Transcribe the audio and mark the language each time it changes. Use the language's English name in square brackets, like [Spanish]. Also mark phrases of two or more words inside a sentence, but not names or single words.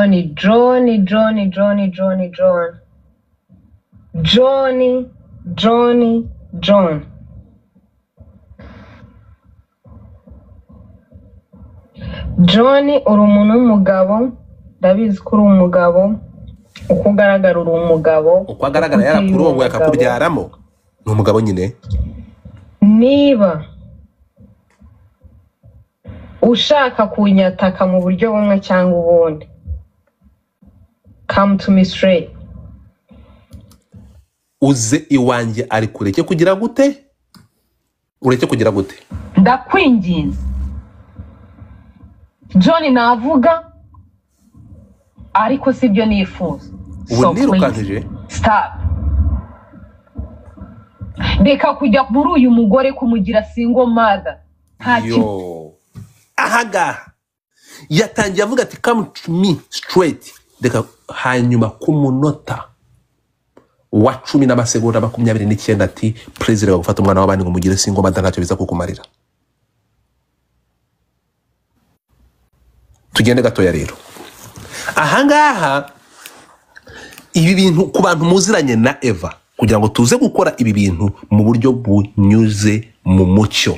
[Kinyarwanda] John, uri umuntu w'umugabo, ndabizi ko uri umugabo, uko ugaragara uri umugabo, uko agaragara yarakurongo yakakubyaramo, ni umugabo nyine. Niba ushaka kunyataka mu buryo bumwe cyangwa ubundi, [English] come to me straight. [Kinyarwanda] Uze iwanjye ari kureke kugira gute? Ureke kugira gute? Ndakwinginze. John navuga ariko sibyo nifuza. Ubu nirukanije. Stop. Reka kujya muri uyu mugore kumugira [English] single mother. [Kinyarwanda] Yo. Ahaga. Yatangiye avuga ati [English] come to me straight. [Kinyarwanda] Reka hanyuma ku munota wa 10 n'amasegonda 29 ati president gufata umwana w'abandi ngo mugire [English] single mother [Kinyarwanda] ntacyo biza kukumarira. Tugende gatoya rero. Ahangaha ibi bintu ku bantu muziranye na Eva kugira ngo tuze gukora ibi bintu mu buryo bunyuze mu mucyo.